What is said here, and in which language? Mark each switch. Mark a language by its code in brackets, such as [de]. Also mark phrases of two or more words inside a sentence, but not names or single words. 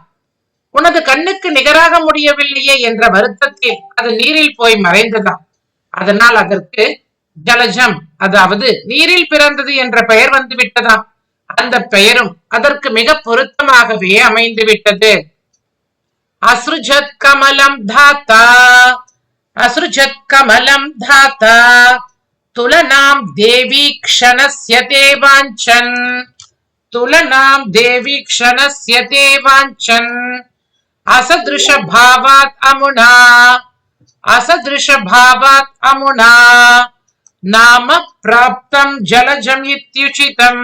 [ta] உனது கண்ணுக்கு நிகராக முடியவில்லையே என்ற வருத்தத்தில் அது நீரில் போய் மறைந்ததாம். அதனால் அதற்கு ஜலஜம், அதாவது நீரில் பிறந்தது என்ற பெயர் வந்து விட்டதாம். அந்த பெயரும் அதற்கு மிக பொருத்தமாகவே அமைந்து விட்டது. [sa] असृजत् कमलं धाता असृजत् कमलं धाता तुलनां देवीक्षणस्य ते वाञ्छन् तुलनां देवीक्षणस्य ते वाञ्छन् असदृश भावात् अमुना नाम प्राप्तं जलजम् इत्युचितम्।